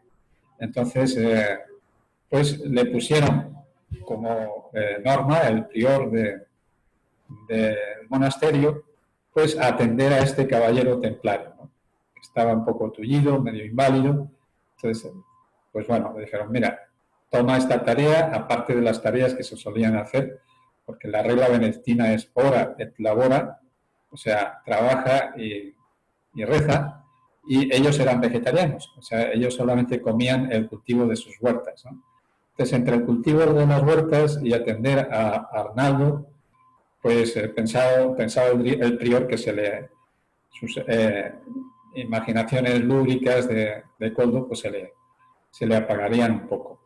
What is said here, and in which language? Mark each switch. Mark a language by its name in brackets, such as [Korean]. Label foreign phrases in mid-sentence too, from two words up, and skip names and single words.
[Spanish] Entonces, pues le pusieron como norma el prior del monasterio, pues a atender a este caballero templario, ¿no? Estaba un poco tullido, medio inválido. Entonces, pues bueno, le dijeron, mira, toma esta tarea, aparte de las tareas que se solían hacer, porque la regla benedictina es [Latin] ora et labora, [Spanish] o sea, trabaja y reza, y ellos eran vegetarianos, o sea, ellos solamente comían el cultivo de sus huertas, ¿no? Entonces, entre el cultivo de las huertas y atender a Arnaldo, pues pensaba el prior que sus imaginaciones lúbricas de Coldo pues se le apagarían un poco.